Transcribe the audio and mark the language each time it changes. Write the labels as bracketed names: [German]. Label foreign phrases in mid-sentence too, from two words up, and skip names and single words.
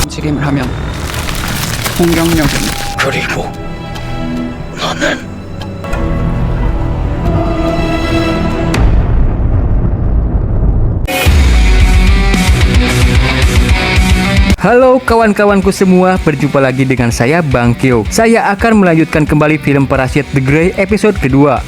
[Korean] 게임을 하면 공격력은 그리고 너는 [Indonesian] Halo kawan-kawanku semua, berjumpa lagi dengan saya Bang Kyo. Saya akan melanjutkan kembali film Parasite The Grey episode kedua.